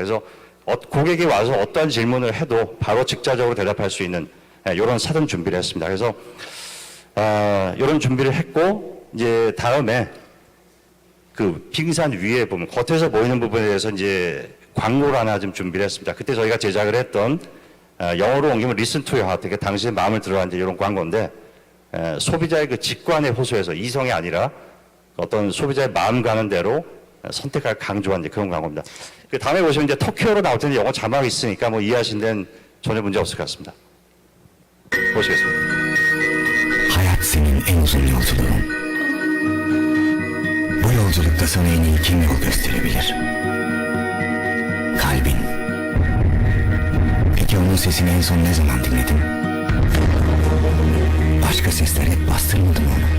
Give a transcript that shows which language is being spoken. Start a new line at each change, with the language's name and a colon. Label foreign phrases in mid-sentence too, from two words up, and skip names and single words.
Korean: 그래서 고객이 와서 어떠한 질문을 해도 바로 직접적으로 대답할 수 있는 이런 사전 준비를 했습니다. 그래서 이런 준비를 했고 이제 다음에 그 빙산 위에 보면 겉에서 보이는 부분에 대해서 이제 광고를 하나 좀 준비를 했습니다. 그때 저희가 제작을 했던 영어로 옮기면
English: Listen to your heart,
Korean: 이게 당신의 마음을 들어야 이제 이런 광고인데 소비자의 그 직관에 호소해서 이성이 아니라 어떤 소비자의 마음 가는 대로 선택할 강조한 이제 그런 광고입니다. 그 다음에 보시면 이제 터키어로 나올 때는 영어 자막이 있으니까 뭐 이해하신 데는 전혀 문제 없을 것 같습니다. 보시겠습니다.
Turkish: Hayat senin en uzun yolculuğun. Bu yolculukta sana en iyi kim yol gösterebilir? Kalbin. Peki onun sesini en son ne zaman dinledin? Başka sesler hep bastırmadı mı onu?